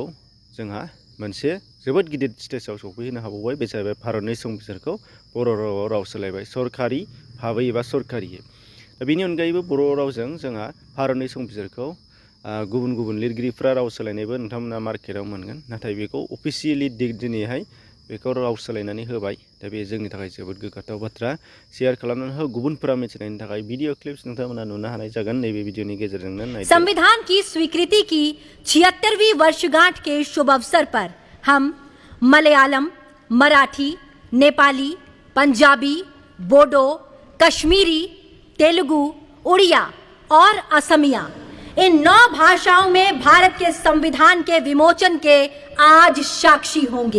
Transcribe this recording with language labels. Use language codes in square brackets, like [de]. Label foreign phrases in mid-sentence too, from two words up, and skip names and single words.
[brx] जोंहा मोनसे जोबोद गिदिर स्टेजाव सफैहोनो हाबावबाय बे जाहैबाय भारतनि संबिजिरखौ बर' रावाव राव सोलायबाय सरकारि भाबै एबा सरकारियै दा बेनि अनगायैबो बर' रावजों जोंहा भारतनि संबिजिरखौ गुबुन गुबुन लिरगिरिफ्रा राव सोलायनायबो नोंथांमोना मार्केटाव मोनगोन नाथाय बेखौ अफिसियेलि दिनैहाय बेखौ राव सोलायनानै होबाय दा बे जोंनि थाखाय जोबोद गोग्गाथाव बाथ्रा शेयार खालामनानै हो गुबुनफोरा मिथिनायनि थाखाय [en] video clips [brx] नोंथांमोना नुनो हानाय जागोन नैबे भिडिअनि गेजेरजोंनो नायदो [hi] संविधान की स्वीकृति की 76वीं वर्षगांठ के शुभ अवसर पर हम मलयालम मराठी नेपाली पंजाबी बोडो कश्मीरी तेलुगु उड़िया और असमिया इन 9 भाषाओं में भारत के संविधान के विमोचन के आज साक्षी होंगे।